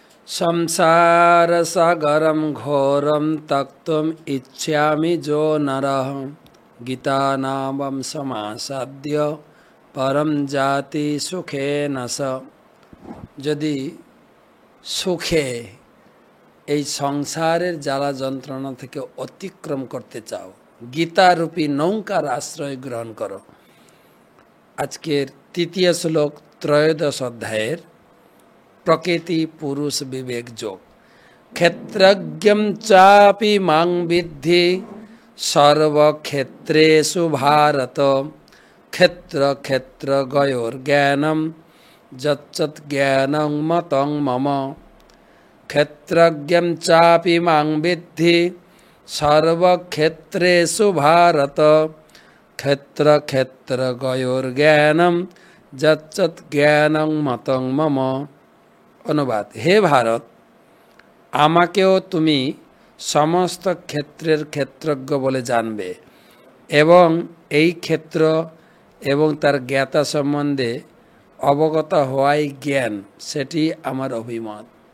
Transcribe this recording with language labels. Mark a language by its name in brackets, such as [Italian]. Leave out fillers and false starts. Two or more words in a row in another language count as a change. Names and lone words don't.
[Sanskrit] संसारसागरं घोरं तक्तुम् इच्छामि जो नरः गीतानामं समासाद्य परम जाति सुखेन स। [Bangla] যদি সুখে এই সংসারের জ্বালা যন্ত্রণা থেকে অতিক্রম করতে চাও, গীতারূপী নৌকার আশ্রয় গ্রহণ করো। আজকের তৃতীয় শ্লোক ত্রয়োদশ অধ্যায়ের প্রকৃতি পুরুষ বিবেক যোগ। [Sanskrit] ক্ষেত্রজ্ঞম চাপি মাং বিদ্ধি সর্বক্ষেত্রেষু ভারত ক্ষেত্র ক্ষেত্র গয়োর জ্ঞানম যচ্চৎ জ্ঞানং মতং মম। ক্ষেত্রজ্ঞম চাপি মাং বিদ্ধি সর্বক্ষেত্রেষু ভারত ক্ষেত্র ক্ষেত্র গয়োর জ্ঞানম যচ্চৎ জ্ঞানং মতং মম। [Bangla] অনুবাদ: হে ভারত, আমাকেও তুমি সমস্ত ক্ষেত্রের ক্ষেত্রজ্ঞ বলে জানবে এবং এই ক্ষেত্র এবং তার জ্ঞাতা সম্বন্ধে অবগত হওয়াই জ্ঞান, সেটি আমার অভিমত।